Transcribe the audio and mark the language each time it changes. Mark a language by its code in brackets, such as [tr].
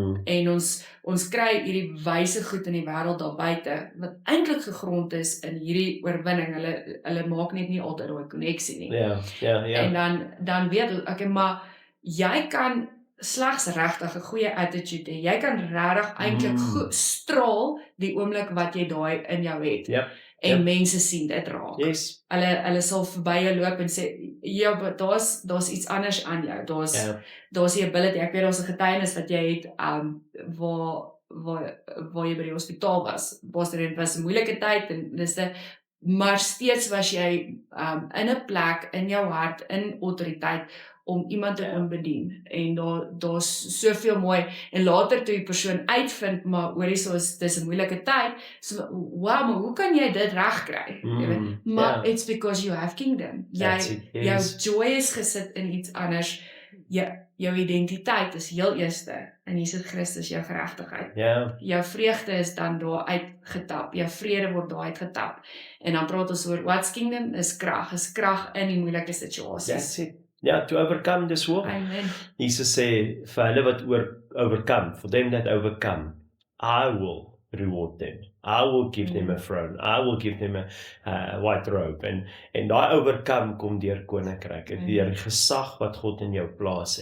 [af] En ons kry hierdie wyse goed in die wêreld daar buite, wat eintlik gegrond is in hierdie oorwinning. Hulle maak net nie altyd daai koneksie nie. Ja. En dan weet ek, maar jy kan slegs regtig 'n goeie attitude hê. Jy kan regtig eintlik straal die oomblik wat jy daai in jou het. [en] Yep. [af] En mense sien dit raak. [en] Yes. [af] Hulle sal verby jou loop en sê, ja, maar daar's iets anders aan jou. Daar's die ability. Ek weet daar's 'n getuienis wat jy het waar jy by die hospitaal was. Was 'n moeilike tyd en maar steeds was jy in 'n plek in jou hart, in autoriteit om iemand te kon bedien. En daar's soveel mooi. En later toe die persoon uitvind, maar hoorie, dis 'n moeilike tyd. So, wow, maar hoe kan jy dit regkry? Maar [en] it's because you have kingdom. [af] Jou joy is gesit in iets anders. Jou identiteit is heel eerste in Jesus Christus, jou geregtigheid. Jou vreugde is dan daar uitgetap. Jou vrede word daar uitgetap. En dan praat ons oor [en] what's kingdom? [af] Is krag in die moeilike situasies. [en] That's it. [af] Ja, [en] to overcome this world. [af] Amen. [en] Jesus [af] sê, vir hulle wat [en] overcome, for them that overcome, I will reward them. I will give them a throne. I will give them a white robe. [af] En daai overcome kom deur koninkryk, deur die gesag wat God in jou plaas.